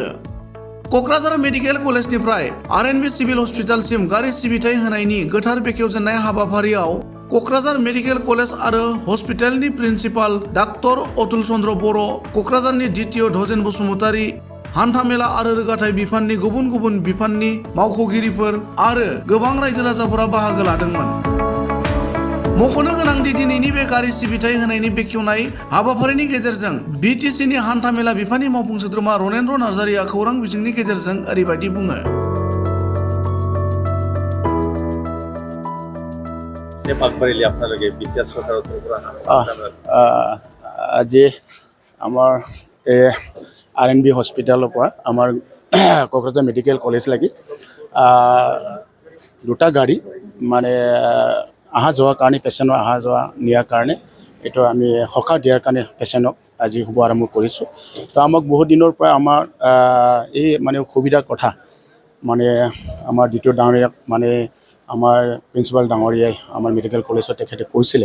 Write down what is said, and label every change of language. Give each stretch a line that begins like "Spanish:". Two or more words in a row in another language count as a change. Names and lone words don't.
Bodo: क'क्राझार मेडिकेल कलेजनिफ्राय आर.एन.ब सिभिल हस्पिटालसिम गारि सिबिथाय होनायनि गोथार बेखेवजेननाय हाबाफारियाव क'क्राझार मेडिकेल कलेज आरो हस्पिटालनि प्रिन्सिपाल डाक्टर अतुल चन्द्र बर', क'क्राझारनि द्वितीय धजेन बसुमतारी, हान्थामेला आरो रोगाथाइ बिफाननि गुबुन गुबुन बिफाननि मावख'गिरिफोर आरो गोबां रायजो राजाफोरा बाहागो लादोंमोन। मख'नो गोनांदि दिनैनि बे गारि सिबिथाय होनायनि बेखेवनाय हाबाफारिनि गेजेरजों बिटिसिनि हान्थामेला बिफाननि मावफुं सोद्रोमा रनेन्द्र नार्जारिया खौरां बिजोंनि गेजेरजों ओरैबायदि बुङो।
Assamese: আজি আমাৰ आर.एन.ब हस्पिटाলৰ পৰা আমাৰ क'क्राझार मेडिकेल कलेज লাগি দুটা গাড়ী মানে অহা যোৱাৰ কাৰণে পেচেণ্টৰ অহা যোৱা নিয়াৰ কাৰণে এইটো আমি সকাহ দিয়াৰ কাৰণে পেচেণ্টক আজি শুভ আৰম্ভ কৰিছোঁ। তো আমাক বহুত দিনৰ পৰা আমাৰ এই মানে সুবিধাৰ কথা মানে আমাৰ দ্বিতীয় ডাঙৰীয়াক মানে আমাৰ প্ৰিন্সিপাল ডাঙৰীয়াই আমাৰ মেডিকেল কলেজত তেখেতে কৈছিলে।